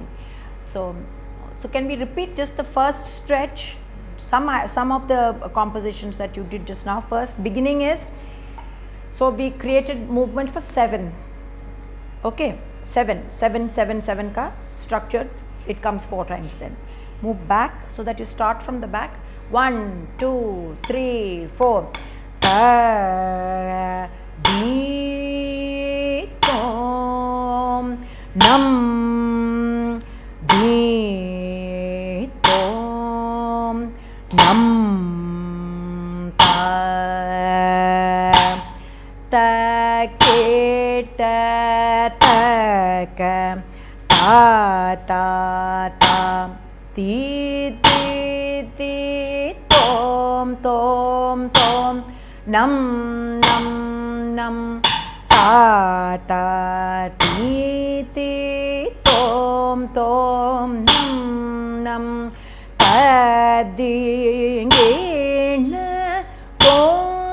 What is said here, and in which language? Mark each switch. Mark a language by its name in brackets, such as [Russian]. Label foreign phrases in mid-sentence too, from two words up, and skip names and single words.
[English] So can we repeat just the first stretch, some of the compositions that you did just now? First beginning is, so we created movement for 7. Okay, 7 ka structure, it comes 4 times. Then move back so that you start from the back. 1 2 3 4 ta di tom nam di tom nam ta ta ke ta ka ta ta ta ti ti ti tom tom tom nam nam nam ta ta ti ti tom tom nam nam ta ding na tom